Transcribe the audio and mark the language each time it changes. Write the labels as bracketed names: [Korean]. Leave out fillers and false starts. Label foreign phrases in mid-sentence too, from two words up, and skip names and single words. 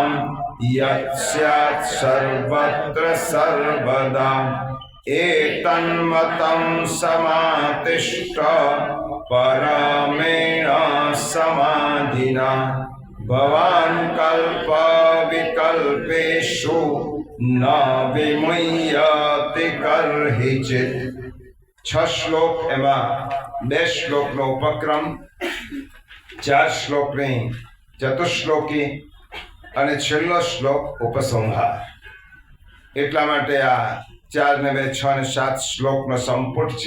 [Sanskrit] यत् स्यात् सर्वत्र सर्वदा एतन्मतं समातिष्ठ परमेण समाधिना भवान् कल्प विकल्पेषु न विमुह्यति कर्हिचित् [Gujarati] 6 શ્લોક એમાં 2 શ્લોકનો ઉપક્રમ 4 શ્લોકની ચતુશ્લોકી અને છેલ્લો શ્લોક ઉપસંહાર એટલા માટે આ 4 ને 2 6 ને 7 શ્લોકનો સંપુટ છે